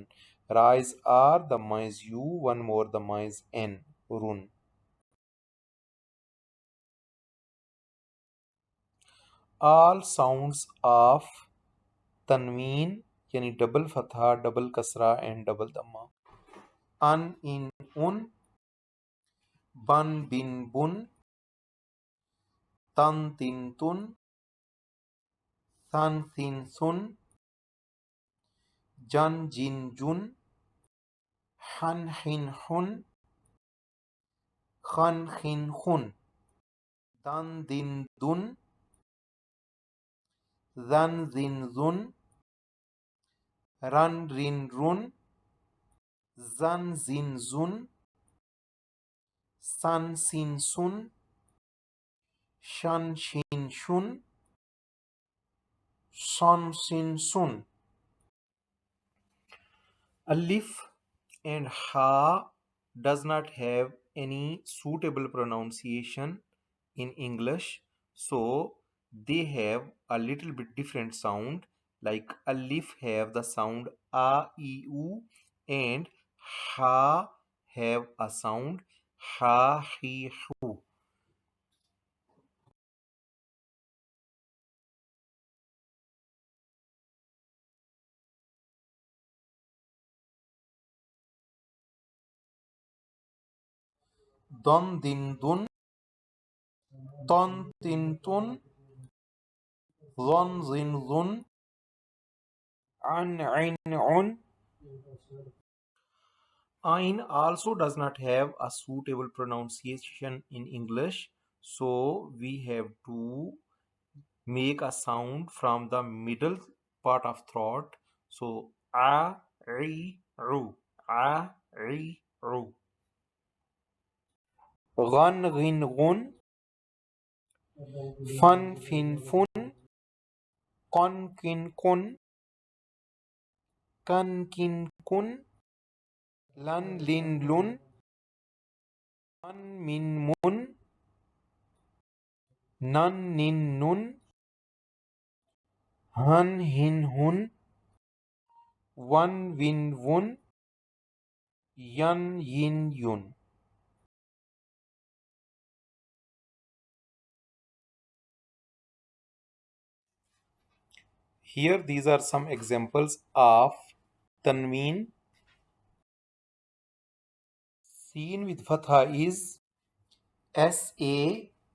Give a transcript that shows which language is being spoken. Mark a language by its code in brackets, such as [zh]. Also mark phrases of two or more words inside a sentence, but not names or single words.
[en] Ra is R, Dhamma is U, one more Dhamma is N. Run. All sounds of Tanveen, yani double Fatha, double Kasra and double Dhamma. An in un, bun bin bun, tan tin tun, san sin sun, jan jin jun, han hin hun, khan hin hun, dan din dun, zan zin zun, ran rin run, zan zin zun, san sin sun, shan shin shun, son sin sun. Alif and Ha does not have any suitable pronunciation in English, so they have a little bit different sound. Like Alif have the sound A, E, U, and Ha have a sound Ha, He, Hu. Don, din, dun, ton, tin, tun, zon, zin, zun, an, in, un. Ain also does not have a suitable pronunciation in English, so we have to make a sound from the middle part of throat. So a, ri, ru. A, ri, ru. Ghan, ghin, gun. Fun, fin, fun. Con, kin, kun. Kan, kin, kun. Lan, lin, lun. Man, min, mun. Nan, nin, nun. Han, hin, hun. Wan, win, wun. Yan, yin, yun. Here these are some examples of Tanveen. Seen with Fatha is SA.